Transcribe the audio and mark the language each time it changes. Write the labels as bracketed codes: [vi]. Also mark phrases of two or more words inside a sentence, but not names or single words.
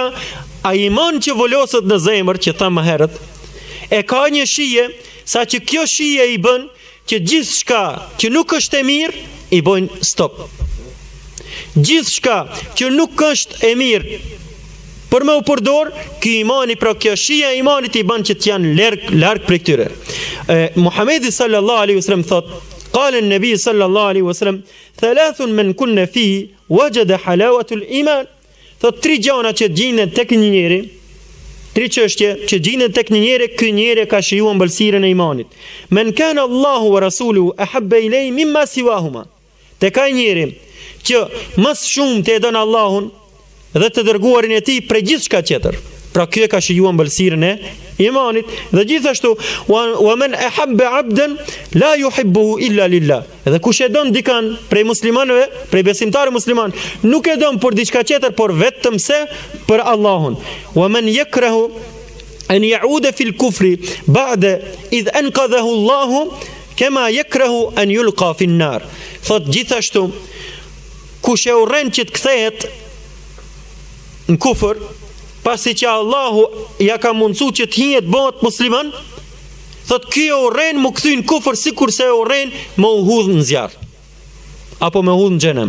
[sq] Ai iman që volosët në zemër, që thamë më herët, e ka një shije, sa që kjo shije i bën që gjithçka që nuk është e mirë i bojnë stop. Gjithçka që nuk është e mirë për me u përdor, ky imani, pra kjo shija e imanit i bën që të janë larg prej këtyre. Muhamedi [ar] صلى الله عليه وسلم [sq] thot, [ar] قال النبي صلى الله عليه وسلم ثلاث من كن فيه وجد حلاوة الإيمان. [sq] Thot 3 gjëra që gjenden tek një njeri, 3 çështje që gjenden tek një njeri, ky njeri ka shijuar ëmbëlsirën e imanit. [ar] من كان الله ورسوله أحب إليه مما سواهما. [sq] Tek ai njeri që më shumë të e don Allahun dhe të dërguarin e tij për gjithçka tjetër. Pra ky e ka shijuar ëmbëlsirën e imanit. Dhe gjithashtu [ar] ومن أحب عبدا لا يحبه إلا لله. [sq] Dhe kush e don dikan prej muslimanëve, prej besimtarëve musliman, nuk e don për diçka tjetër, por vetëm se për Allahun. [ar] ومن يكره أن يعود في الكفر بعد إذ أنقذه الله كما يكره أن يلقى في النار. [sq] Thot gjithashtu, kush e urren që të kthehet në kufër, pasi që Allahu ja ka mundësu që të hijet bëhet musliman, thot ky e urren mu kthy në kufër sikur se e urren me u hudh në zjarr, apo me u hudh në xhenem.